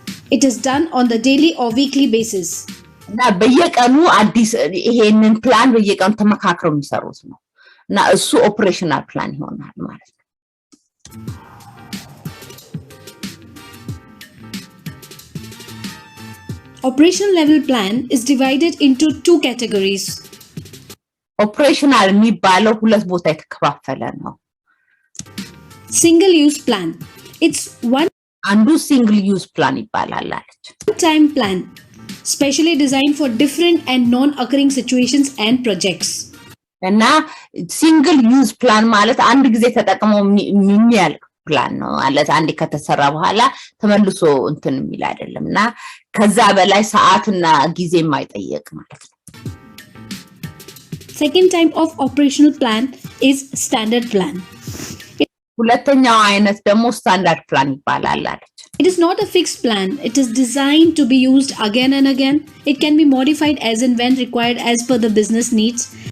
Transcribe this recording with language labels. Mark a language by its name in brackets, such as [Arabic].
[English] It is done on the daily or weekly basis. [Amharic] እና በየቀኑ አዲስ ይሄንን ፕላን በየቀኑ ተመካክረው የሚሰሩት ነው እና እሱ ኦፕሬሽናል ፕላን ይሆናል ማለት ነው። [English] Operational level plan is divided into 2 categories. [Amharic] Operational የሚባለው ሁለት ቦታ የተከፋፈለ ነው። [English] Single use plan. It's [Amharic] አንዱ single use plan ይባላል አለች። [English] Time plan, specially designed for different and non-occurring situations and projects. [Amharic] እና single use plan ማለት አንድ ጊዜ ተጠቅመው የሚያልቅ ፕላን ነው ማለት አንድ ከተሰራ በኋላ ተመልሶ እንትን የሚል አይደለምና ከዛ በላይ ሰዓትና ጊዜ የማይጠየቅ ማለት ነው። [English] Second type of operational plan is standard plan. [Amharic] ሁለተኛው አይነት ደግሞ ስታንዳርድ ፕላን ይባላል አለች። [English] It is not a fixed plan. It is designed to be used again and again. It can be modified as and when required as per the business needs.